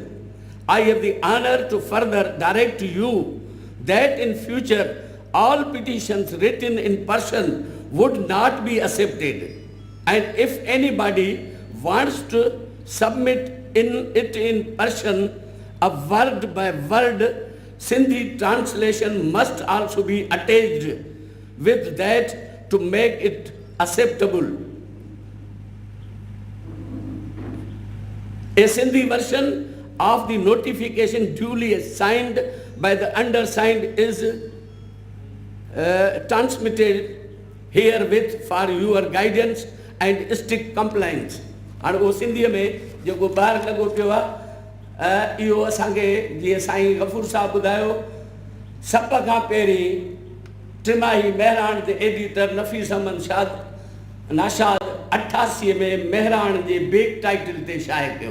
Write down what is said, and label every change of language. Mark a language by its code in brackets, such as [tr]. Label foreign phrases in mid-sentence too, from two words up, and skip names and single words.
[en] I have the honor to further direct you that in future all petitions written in Persian would not be accepted, and if anybody wants to submit it in Persian, a word by word Sindhi translation must also be attached with that to make it acceptable. A Sindhi version of the notification duly signed by the undersigned is transmitted herewith for your guidance and strict compliance. [sd] हाणे उहो सिंधीअ में जेको ॿाहिरि लॻो पियो आहे इहो असांखे जीअं साईं गफ़ूर साहिबु ॿुधायो सभ खां पहिरीं टिमाही महिराण जे एडिटर नफ़ीस अहमद शाद नाशाद 88 में महिराण जे [en] back title [sd] ते शाये कयो।